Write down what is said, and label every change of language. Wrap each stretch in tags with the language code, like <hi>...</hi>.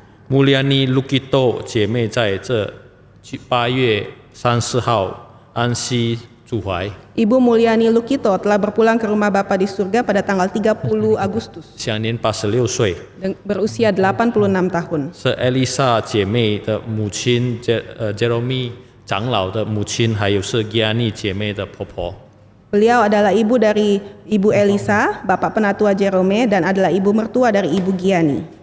<zh>Mulyani Lukito 姐妹在这8月30号安息主怀，</zh> <id>Ibu Mulyani Lukito telah berpulang ke rumah Bapa di surga pada tanggal 30 Agustus</id> <zh>享年86岁，</zh> <id>berusia 86 tahun.</id> <zh>是 Elisa 姐妹的母亲，Jeremy 长老的母亲，还有是 Gianni 姐妹的婆婆。</zh> <id>Beliau adalah ibu dari Ibu Elisa, Bapak Penatua Jerome, dan adalah ibu mertua dari Ibu Gianni.</id>